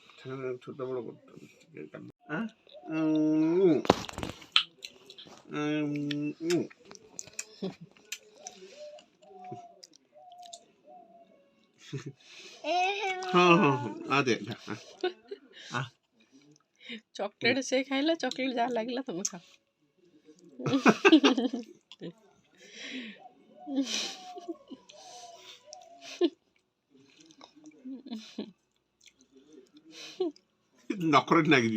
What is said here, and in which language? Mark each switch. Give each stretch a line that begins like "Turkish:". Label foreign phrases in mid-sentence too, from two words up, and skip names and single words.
Bangla: ছোট বড় করতে হবে। হ্যাঁ? উম, উম, উম।
Odia: ହଁ ହଁ ହଁ ଆଦେ ଚକୋଲେଟ୍ ସେ ଖାଇଲା, ଚକୋଲେଟ୍ ଯାହା ଲାଗିଲା ତମେ ଖାଅ। ନଖରେ ଲାଗିଛି।